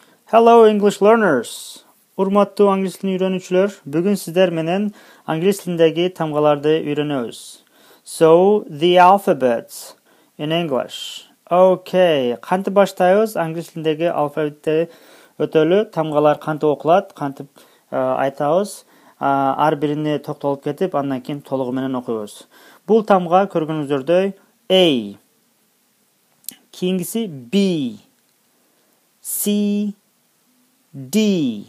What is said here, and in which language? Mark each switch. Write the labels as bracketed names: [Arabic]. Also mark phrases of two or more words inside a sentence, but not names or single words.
[English] Hello English learners. [Kyrgyz] Урматтуу англис тилин үйрөнүүчүлөр, бүгүн сиздер менен англис тилиндеги тамгаларды үйрөнөбүз. [English] So, the alphabets in English. [Kyrgyz] Okay, кантип баштайбыз? Англис тилиндеги алфавитти өтөлү тамгалар кантип окулат, кантип айтабыз. Ар бирине токтолуп кетип, андан кийин толугу менен окуйбуз. Бул тамга көргөнүңүздөрдөй A, кийингиси B, C, D.